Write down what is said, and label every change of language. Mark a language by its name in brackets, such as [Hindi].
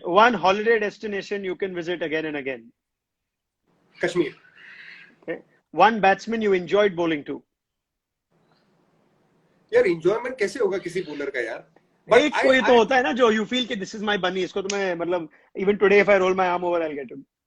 [English] One holiday destination you can visit again and again? Kashmir. Okay. One batsman you enjoyed bowling to? [Hindi] यार enjoyment कैसे होगा किसी bowler का यार? एक कोई तो होता है ना जो [English] you feel कि this is my bunny, [Hindi] इसको तो मैं मतलब [English] even today if I roll my arm over I'll get him.